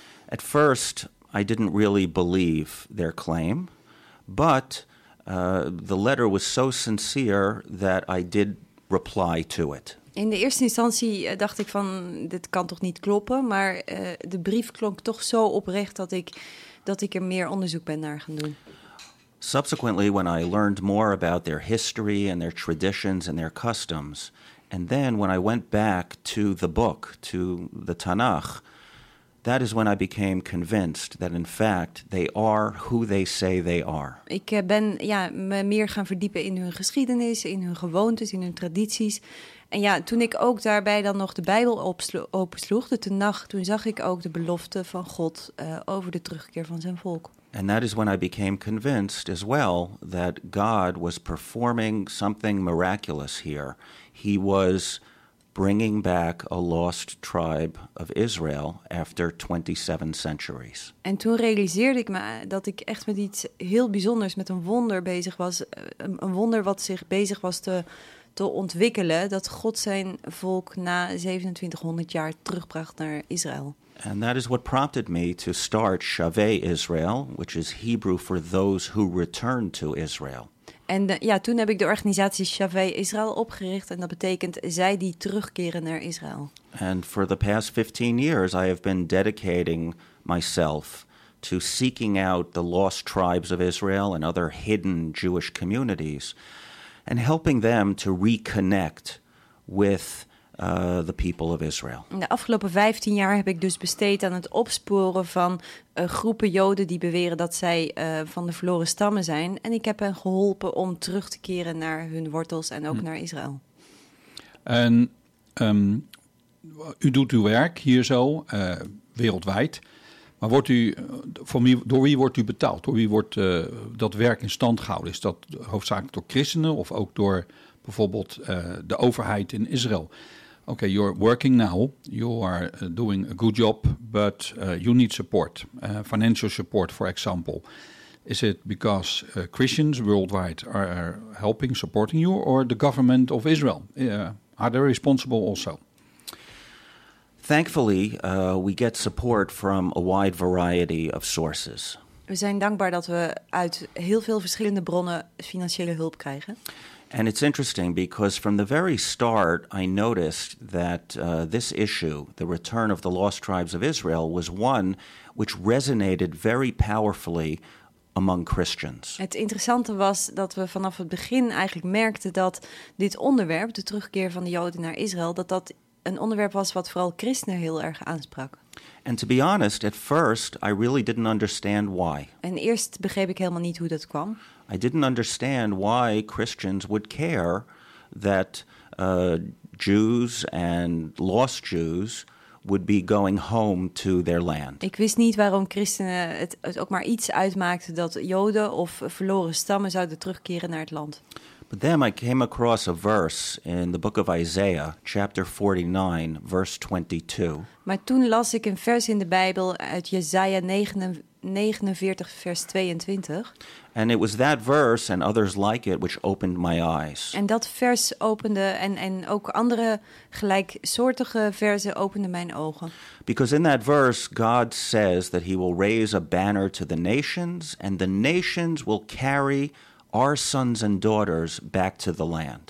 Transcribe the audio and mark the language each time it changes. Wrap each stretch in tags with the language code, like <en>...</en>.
<en>At first, I didn't really believe their claim. But the letter was so sincere that I did reply to it.</en> <nl>In de eerste instantie dacht ik van, dit kan toch niet kloppen. Maar de brief klonk toch zo oprecht dat ik er meer onderzoek ben naar gaan doen.</nl> <en>Subsequently, when I learned more about their history and their traditions and their customs. And then when I went back to the book, to the Tanakh, that is when I became convinced that in fact they are who they say they are.</en> <nl>Ik ben me meer gaan verdiepen in hun geschiedenis, in hun gewoontes, in hun tradities. En ja, toen ik ook daarbij dan nog de Bijbel opensloeg, de Tanakh, toen zag ik ook de belofte van God over de terugkeer van zijn volk.</nl> <en>And that is when I became convinced as well that God was performing something miraculous here. He was bringing back a lost tribe of Israel after 27 centuries.</en> <nl>En toen realiseerde ik me dat ik echt met iets heel bijzonders, met een wonder bezig was. Een wonder wat zich bezig was te ontwikkelen, dat God zijn volk na 2700 jaar terugbracht naar Israël.</nl> <en>And that is what prompted me to start Shavei Israel, which is Hebrew for those who return to Israel.</en> <nl>En toen heb ik de organisatie Shavei Israel opgericht, en dat betekent zij die terugkeren naar Israël.</nl> <en>And for the past 15 years I have been dedicating myself to seeking out the lost tribes of Israel and other hidden Jewish communities and helping them to reconnect with the people of Israel.</en> <nl>In de afgelopen 15 jaar heb ik dus besteed aan het opsporen van groepen Joden die beweren dat zij van de verloren stammen zijn. En ik heb hen geholpen om terug te keren naar hun wortels en ook naar Israël. En u doet uw werk hier zo, wereldwijd. Maar door wie wordt u betaald? Door wie wordt dat werk in stand gehouden? Is dat hoofdzakelijk door christenen of ook door bijvoorbeeld de overheid in Israël?</nl> <en>Okay, you're working now, you are doing a good job, but you need support, financial support, for example. Is it because Christians worldwide are helping, supporting you, or the government of Israel? Are they responsible also? Thankfully, we get support from a wide variety of sources.</en> <nl>We zijn dankbaar dat we uit heel veel verschillende bronnen financiële hulp krijgen.</nl> <en>And it's interesting because from the very start, I noticed that this issue, the return of the lost tribes of Israel, was one which resonated very powerfully among Christians.</en> <nl>Het interessante was dat we vanaf het begin eigenlijk merkten dat dit onderwerp, de terugkeer van de Joden naar Israël, dat een onderwerp was wat vooral christenen heel erg aansprak.</nl> <en>And to be honest, at first, I really didn't understand why.</en> <nl>En eerst begreep ik helemaal niet hoe dat kwam.</nl> <en>I didn't understand why Christians would care that Jews and lost Jews would be going home to their land.</en> <nl>Ik wist niet waarom christenen het ook maar iets uitmaakte dat Joden of verloren stammen zouden terugkeren naar het land.</nl> <en>But then I came across a verse in the book of Isaiah, chapter 49, verse 22.</en> <nl>Maar toen las ik een vers in de Bijbel uit Jesaja 49, vers 22.</nl> <en>And it was that verse and others like it which opened my eyes.</en> <nl>En dat vers opende en ook andere gelijksoortige verzen openden mijn ogen.</nl> <en>Because in that verse God says that he will raise a banner to the nations and the nations will carry our sons and daughters back to the land.</en>